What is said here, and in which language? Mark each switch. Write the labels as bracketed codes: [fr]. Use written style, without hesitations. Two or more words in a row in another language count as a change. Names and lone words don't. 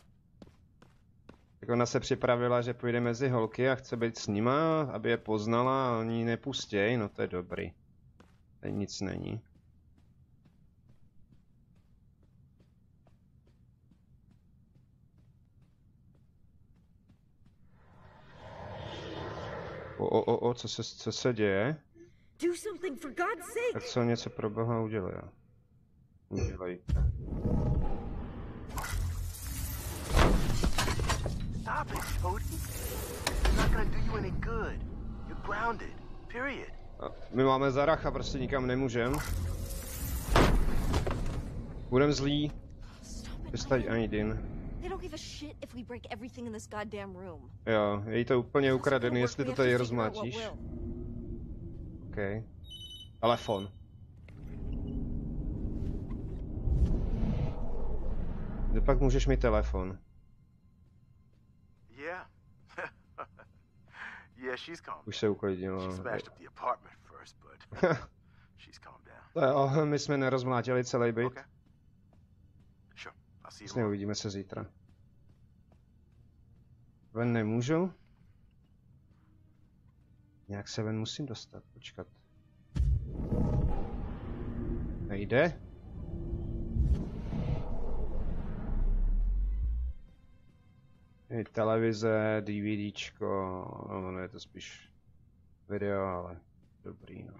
[cs] Tak ona se připravila, že půjde mezi holky a chce být s nima, aby je poznala a oni ji nepustěj, no to je dobrý. Tady nic není. Co se děje? [en] Do something for God's sake. [cs] Tak co něco pro Boha udělej. Udělej. [en] Stop it, Jody. It's not gonna do you any good. You're grounded. Period. [cs] My máme Zaracha, prostě nikam nemůžem. Budem zlý. [en] Stop [cs] Přestaň Aidin. [en] They don't give a shit if we break everything in this goddamn room. [cs] Jo, je jí to úplně [en] If this is gonna [cs] ukradený, [en] work, [cs] jestli [en] we [cs] to [en] have [cs] tady [en] to figure out what [cs] rozmlátíš. [en] will. [cs] OK. Telefon. Kde pak můžeš mít telefon? [en] Yeah. Yeah, she's calm. [cs] Už se uklidnilo. [en] She smashed up the apartment first, but she's calmed down. [cs] To jo, my jsme nerozmlátili celý byt. [en] Okay. Sure. I'll see you [cs] Vlastně [en] tomorrow. [cs] uvidíme se zítra. Ven nemůžu? Nějak se ven musím dostat, počkat. Nejde? Je televize, DVDčko, no je to spíš video, ale dobrý no.